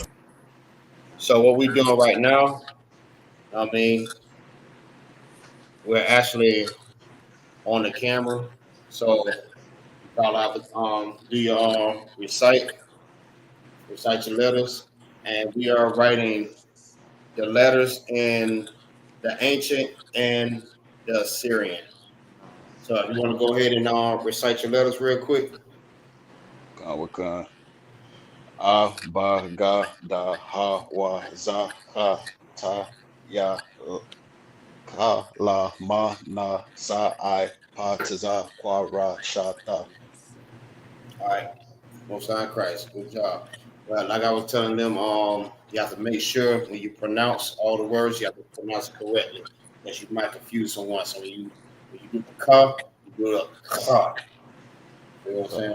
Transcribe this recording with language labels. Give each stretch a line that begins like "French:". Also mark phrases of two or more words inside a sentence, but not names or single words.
English: So what we doing right now, I mean, we're actually on the camera, so y'all have to do your recite your letters, and we are writing the letters in the ancient and the Assyrian. So if you want to go ahead and recite your letters real quick.
Aramaic: Wakan. A ba ga da ha wa za ha ta ya ka la ma na sa I pa ta za kwa ra sha ta.
English: All right. Most High Christ. Good job. Well, like I was telling them, you have to make sure when you pronounce all the words, you have to pronounce it correctly, because you might confuse someone. So when you do the ka, you do the ka. You know what I'm saying?